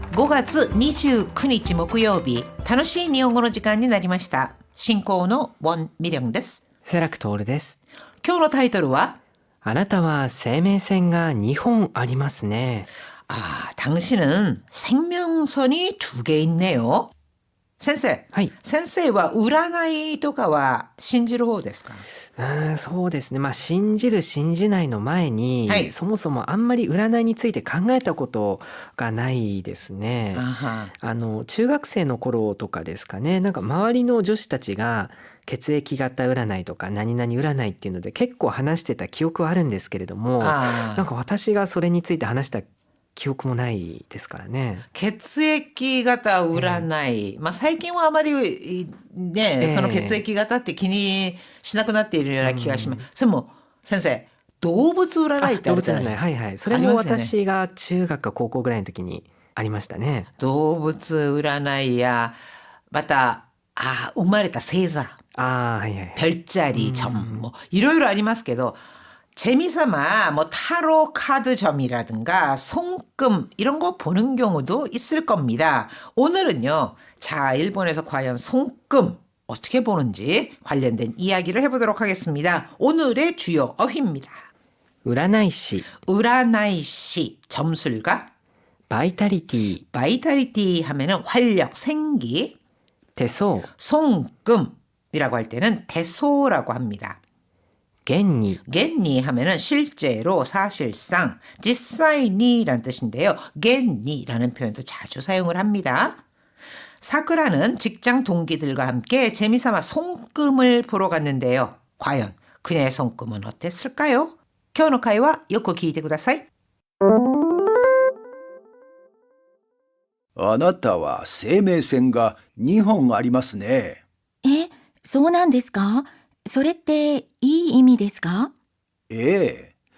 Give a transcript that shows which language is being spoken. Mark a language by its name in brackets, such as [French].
[Japanese] 5月29日木曜日、楽しい日本語の時間になりました。進行のウォン・ミリョンです。セラクトールです。今日のタイトルは、あなたは生命線が2本ありますね。 [Korean] 당신은 생명선이 2개 있네요. [Japanese] 先生、はい。先生は占いとかは信じる方ですか？そうですね。信じる信じないの前に、はい。そもそもあんまり占いについて考えたことがないですね。中学生の頃とかですかね。周りの女子たちが血液型占いとか何々占いっていうので結構話してた記憶はあるんですけれども、私がそれについて話した記憶もないですからね。血液型占い、最近はあまりね、その血液型って気にしなくなっているような気がします。それも先生、動物占いってあるじゃない？動物占い、はいはい。それも私が中学か高校ぐらいの時にありましたね。動物占いや、また生まれた星座、はいはい。 [Korean] 별자리점 뭐 [Japanese] いろいろありますけど、 [Korean] 재미삼아 뭐 타로 카드 점이라든가 손금 이런 거 보는 경우도 있을 겁니다. 오늘은요. 자, 일본에서 과연 손금 어떻게 보는지 관련된 이야기를 해보도록 하겠습니다. 오늘의 주요 어휘입니다. [Japanese] 占い師、 [Korean] 우라나이시 점술가, [Japanese] バイタリティ、 [Korean] 바이탈리티 하면은 활력, 생기, [Japanese] 手相、 [Korean] 손금이라고 할 때는 대소라고 합니다. [Japanese] 現に、 [Korean] 겐니 하면은 실제로 사실상実際に라는 뜻인데요. 겐니라는 표현도 자주 사용을 합니다. 사쿠라는 직장 동기들과 함께 재미삼아 손금을 보러 갔는데요. 과연 그녀의 손금은 어땠을까요? [Japanese] 今日の会話よく聞いてください。あなたは生命線が2本ありますね。そうなんですか？それっていい意味ですか？ええ。